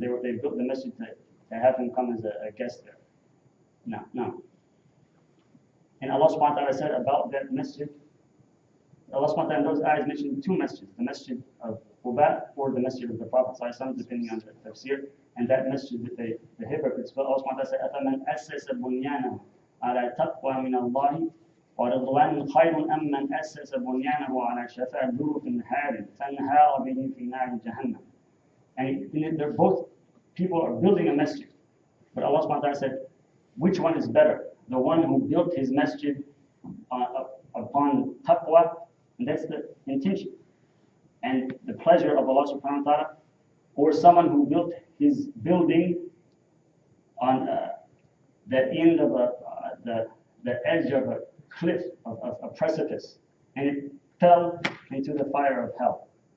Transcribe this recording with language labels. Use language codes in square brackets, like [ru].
[en] They built the masjid to have him come as a guest there. No. And Allah subhanahu wa ta'ala said about that masjid, Allah subhanahu wa ta'ala in those ayahs mentioned two masjids, the masjid of Quba or the masjid of the Prophet depending on the tafsir, and that masjid that the hypocrites built. [ar] Allah subhanahu wa ta'ala said, أَفَمَنْ أَسَّسَ بُنْيَانَهُ عَلَى تَقْوَى مِنَ اللَّهِ وَرِضْوَانٌ خَيْرٌ أَمَّنْ أَسَّسَ بُنْيَانَهُ عَلَى شَفَا جُرُفٍ هَارٍ فَانْهَارَ بِهِ فِي نَارِ جَهَنَّمَ. [en] And they're both, people are building a masjid. But Allah subhanahu wa ta'ala said, which one is better? The one who built his masjid upon taqwa, and that's the intention, and the pleasure of Allah subhanahu wa ta'ala, or someone who built his building on the end of the edge of a cliff, of a precipice, and it fell into the fire of hell.